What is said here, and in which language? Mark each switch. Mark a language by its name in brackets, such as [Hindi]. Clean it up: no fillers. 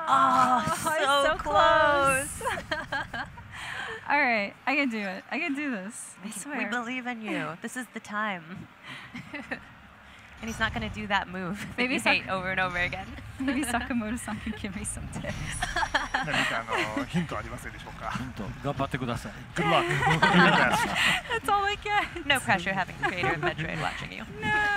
[English] Oh, so close. All right, I can do it. I can do this. I swear. We believe in you. This is the time. And he's not going to do that move that you hate over and over again. Maybe Sakamoto-san can give me some tips. [Japanese] 何かヒントありませんでしょうか。ヒント頑張ってください。 [English] Good luck. Do your best. That's all I get. No pressure having the creator of Metroid watching you. No.